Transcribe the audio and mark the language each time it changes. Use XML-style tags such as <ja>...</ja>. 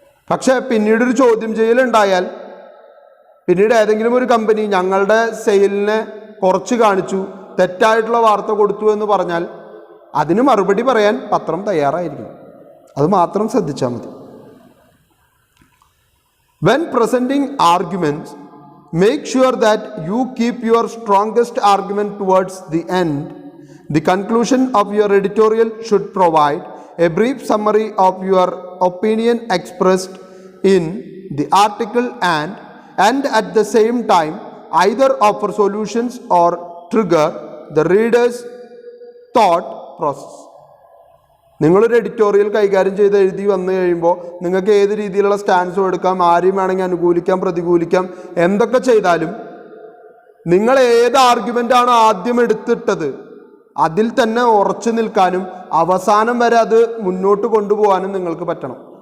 <ml>പക്ഷേ പിന്നീടൊരു ചോദ്യം ചെയ്യലുണ്ടായാൽ, പിന്നീട് ഏതെങ്കിലും ഒരു കമ്പനി ഞങ്ങളുടെ സെയിലിനെ കുറച്ച് കാണിച്ചു, തെറ്റായിട്ടുള്ള വാർത്ത കൊടുത്തു എന്ന് പറഞ്ഞാൽ അതിന് മറുപടി പറയാൻ പത്രം തയ്യാറായിരിക്കണം. അത് മാത്രം ശ്രദ്ധിച്ചാൽ മതി.</ml> <en>When presenting arguments, make sure that you keep your strongest argument towards the end. The conclusion of your editorial should provide a brief summary of your opinion expressed in the article and at the same time either offer solutions or trigger the reader's thought process.</en> <ml>നിങ്ങളൊരു editorial കൈകാര്യം ചെയ്ത് എഴുതി വന്നു കഴിയുമ്പോൾ നിങ്ങൾക്ക് ഏത് രീതിയിലുള്ള സ്റ്റാൻസും എടുക്കാം, ആരെയും വേണമെങ്കിൽ അനുകൂലിക്കാം, പ്രതികൂലിക്കാം, എന്തൊക്കെ ചെയ്താലും നിങ്ങൾ ഏത് ആർഗ്യുമെൻ്റാണോ ആദ്യം എടുത്തിട്ടത് അതിൽ തന്നെ ഉറച്ചു നിൽക്കാനും അവസാനം വരെ അത് മുന്നോട്ട് കൊണ്ടുപോകാനും നിങ്ങൾക്ക് പറ്റണം.</ml>